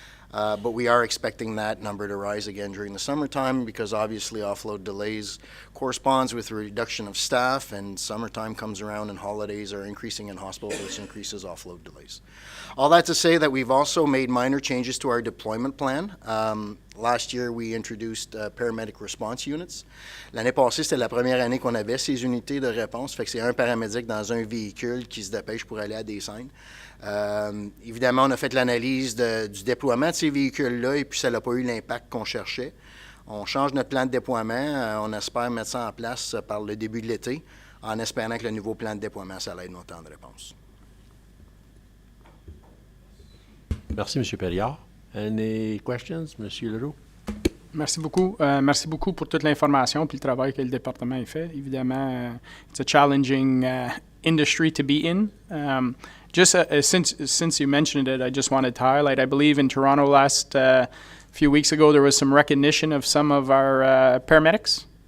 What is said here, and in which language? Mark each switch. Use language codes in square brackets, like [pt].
[en] But we are expecting that number to rise again during the summertime because obviously offload delays corresponds with a reduction of staff, and summertime comes around and holidays are increasing in hospitals, which increases offload delays. All that to say that we've also made minor changes to our deployment plan. Last year, we introduced paramedic response units. [fr] L'année passée, c'était la première année qu'on avait ces unités de réponse. Fait que c'est un paramédic dans un véhicule qui se dépêche pour aller à des scènes. Évidemment, on a fait l'analyse du déploiement de ces véhicules-là et puis ça n'a pas eu l'impact qu'on cherchait. On change notre plan de déploiement. On espère mettre ça en place par le début de l'été en espérant que le nouveau plan de déploiement, ça aide nos temps de réponse. Merci, M. Perriard. [en] Any questions, [fr] M. Leroux? Merci beaucoup. Merci beaucoup pour toute l'information et le travail que le département a fait. [en] Évidemment, it's a challenging industry to be in. Since you mentioned it, I just wanted to highlight, I believe in Toronto last few weeks ago, there was some recognition of some of our paramedics.